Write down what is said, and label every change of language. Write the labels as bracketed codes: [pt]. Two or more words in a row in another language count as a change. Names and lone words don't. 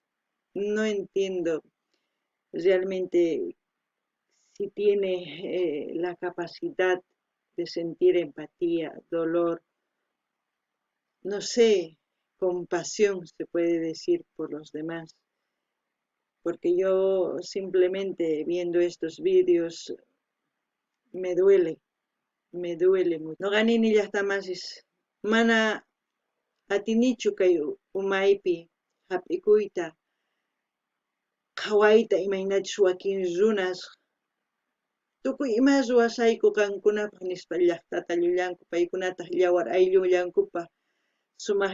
[es] No entiendo realmente si tiene la capacidad de sentir empatía, dolor, no sé, compasión se puede decir por los demás, porque yo simplemente viendo estos vídeos me duele mucho. [qu] No ganini llaqtamasis mana atinichu kay umaypi hap'ikuyta qhawayta imaynachus wakin runas tukuy ima ruwasayku qankunapaq nispa llaqtata llullanku paykunataq yawar ayllunllankupaq sumaq